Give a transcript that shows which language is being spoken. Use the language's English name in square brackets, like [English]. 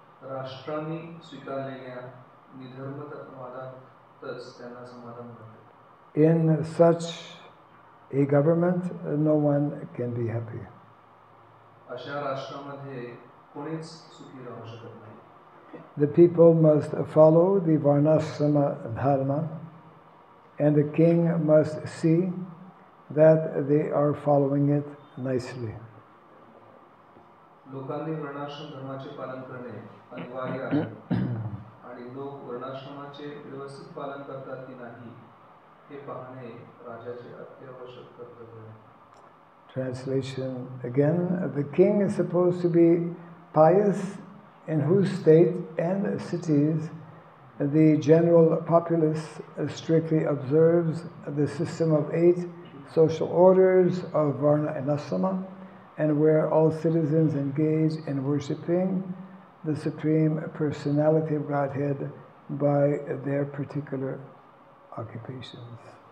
[Marathi] राष्ट्रांनी स्वीकारलेल्या निधर्मवादातच त्यांना समाधान मिळते. [English] In such a government, no one can be happy. [Marathi] अशा राष्ट्रामध्ये कोणीच सुखी राहू शकत नाही. [English] The people must follow the varnashrama dharma, and the king must see that they are following it nicely. [Marathi] लोकांनी वर्णाश्रम धर्माचे पालन करणे अनिवार्य आहे आणि लोक वर्णाश्रमाचे व्यवस्थित पालन करतात की नाही हे पाहणे राजाचे अत्यावश्यक कर्तव्य आहे. [English] Translation again, the king is supposed to be pious, in whose state and cities the general populace strictly observes the system of 8 social orders of Varna and Asama, and where all citizens engage in worshipping the Supreme Personality of Godhead by their particular occupations.